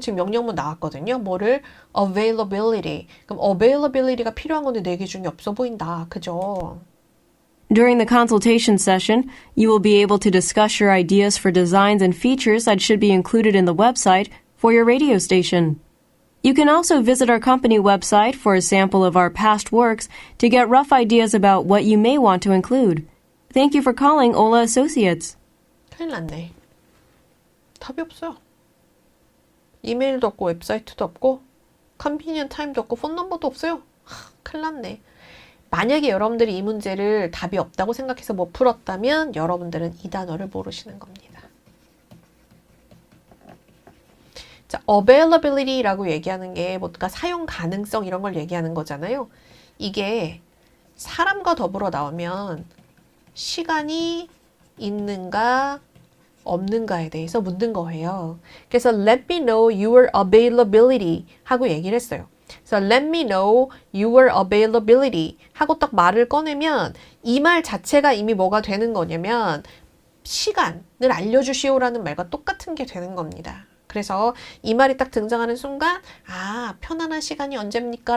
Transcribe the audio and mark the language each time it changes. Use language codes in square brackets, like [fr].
[ko] 지금 명령문 나왔거든요. 뭐를? Availability. 그럼 availability가 필요한 건데 4개 중에 없어 보인다. 그죠? [en] During the consultation session, you will be able to discuss your ideas for designs and features that should be included in the website for your radio station. You can also visit our company website for a sample of our past works to get rough ideas about what you may want to include. Thank you for calling Ola Associates. [ko] 큰일 났네. 답이 없어요. 이메일도 없고 웹사이트도 없고 컨비니언트 타임도 없고 폰 넘버도 없어요. 큰일 났네. 만약에 여러분들이 이 문제를 답이 없다고 생각해서 못 풀었다면 여러분들은 이 단어를 모르시는 겁니다. 자, availability라고 얘기하는 게 뭔가 사용 가능성 이런 걸 얘기하는 거잖아요. 이게 사람과 더불어 나오면 시간이 있는가 없는가에 대해서 묻는 거예요. 그래서 [en] let me know your availability [ko] 하고 얘기를 했어요. 그래서 [en] let me know your availability [ko] 하고 딱 말을 꺼내면 이 말 자체가 이미 뭐가 되는 거냐면 시간을 알려주시오라는 말과 똑같은 게 되는 겁니다. 그래서 이 말이 딱 등장하는 순간 편안한 시간이 언제입니까?